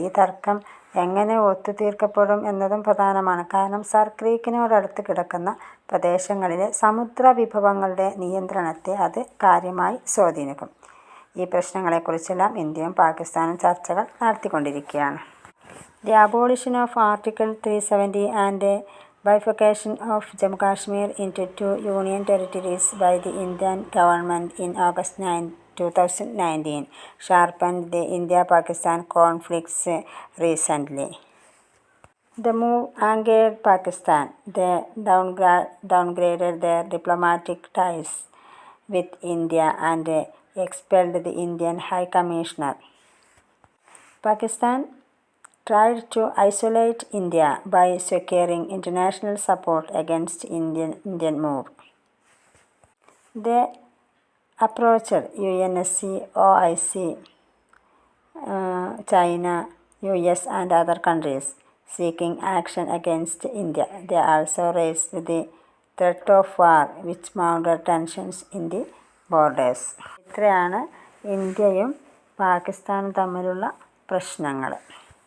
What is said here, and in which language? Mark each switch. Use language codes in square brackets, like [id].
[ml] ഈ തർക്കം എങ്ങനെ ഒത്തുതീർക്കപ്പെടും എന്നതും പ്രധാനമാണ്. കാരണം സർ ക്രീക്കിനോടടുത്ത് കിടക്കുന്ന പ്രദേശങ്ങളിലെ സമുദ്ര വിഭവങ്ങളുടെ നിയന്ത്രണത്തെ അത് കാര്യമായി സ്വാധീനിക്കും. ഈ പ്രശ്നങ്ങളെക്കുറിച്ചെല്ലാം ഇന്ത്യയും പാകിസ്ഥാനും ചർച്ചകൾ നടത്തിക്കൊണ്ടിരിക്കുകയാണ്. [en] The abolition of article 370 and bifurcation of Jammu Kashmir into 2 union territories by the Indian government in August 2019 sharpened the India-Pakistan conflicts recently. The move angered Pakistan. They downgraded their diplomatic ties with India and expelled the Indian High Commissioner. Pakistan tried to isolate India by securing international support against Indian move. They approached UNSC, OIC, China, US and other countries seeking action against India. They also raised the threat of war, which mounted tensions in the borders. [ml] ഇത്രയാണ് ഇന്ത്യയും പാകിസ്ഥാനും തമ്മിലുള്ള പ്രശ്നങ്ങൾ.